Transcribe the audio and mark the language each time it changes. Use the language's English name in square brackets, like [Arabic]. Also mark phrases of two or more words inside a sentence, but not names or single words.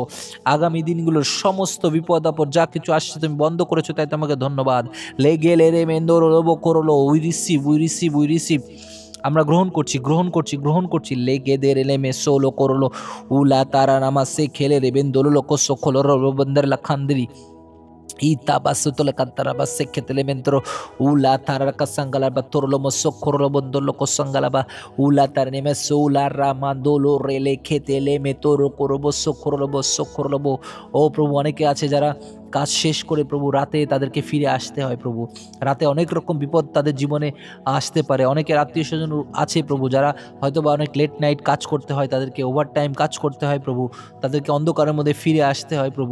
[Bangla] আগামী দিনগুলোর সমস্ত বিপদ আপদ যা কিছু আসছে তুমি বন্ধ করেছো, তাই তোমাকে ধন্যবাদ। লেগে লেরে মেন্দোর রোবো করলো। [English] we receive we receive we receive. [Bangla] আমরা গ্রহণ করছি গ্রহণ করছি গ্রহণ করছি। লেগে দে রেলে মে সোলো করলো উলা তারা নামা সে খেলে রে বেন্দোলো কোসো খোলো রো বন্দর লাখান্দিরি ita basutole kantara baseketele mentro ula tarara kasangala batorlo mosokorlo bondolo kosangala ba ula tarne mesula ramandolo rele ketele metoro korobo sokorlo bo। ও প্রভু, অনেকে আছে যারা কাজ শেষ করে প্রভু রাতে তাদেরকে ফিরে আসতে হয় প্রভু। রাতে অনেক রকম বিপদ তাদের জীবনে আসতে পারে। অনেকের আত্মীয় স্বজন আছে প্রভু যারা হয়তো বা অনেক [English] late night [Bangla] কাজ করতে হয়, তাদেরকে [English] over time [Bangla] কাজ করতে হয় প্রভু, তাদেরকে অন্ধকারের মধ্যে ফিরে আসতে হয় প্রভু।